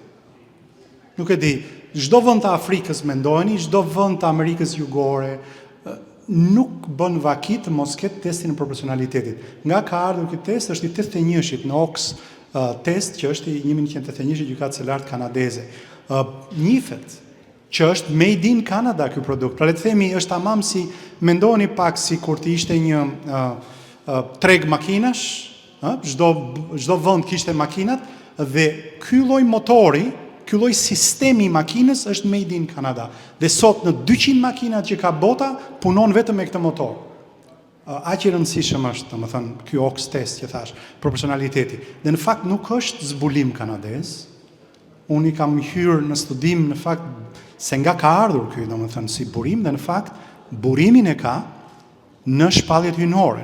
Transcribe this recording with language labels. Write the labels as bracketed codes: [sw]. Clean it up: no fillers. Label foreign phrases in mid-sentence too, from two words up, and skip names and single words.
[sq] Nuk e di, çdo vend të Afrikës mendojeni, çdo vend të Amerikës Jugore nuk bën vaki të mos ketë testin e proporcionalitetit. Nga ka ardhur ky test është i 81-shit në Ox test që është i 1181 i gjykatës së lartë kanadeze. Njihet që është [en] made in Canada [sq] ky produkt. Pra le të themi është tamam si mendoni pak si kur të ishte një treg makinash, çdo vend kishte makinat dhe ky lloj motori, ky lloj sistemi i makinës është [en] made in Canada. [sq] Dhe sot në 200 makinat që ka bota punon vetëm me këtë motor. Aq i rëndësishëm është, domethënë, ky Ox test që thash, proporcionaliteti. Dhe në fakt nuk është zbulim kanadez. Unë i kam hyrë në studim në fakt se nga ka ardhur ky, domethënë, si burim dhe në fakt burimin e ka në shpalljet hyjnore.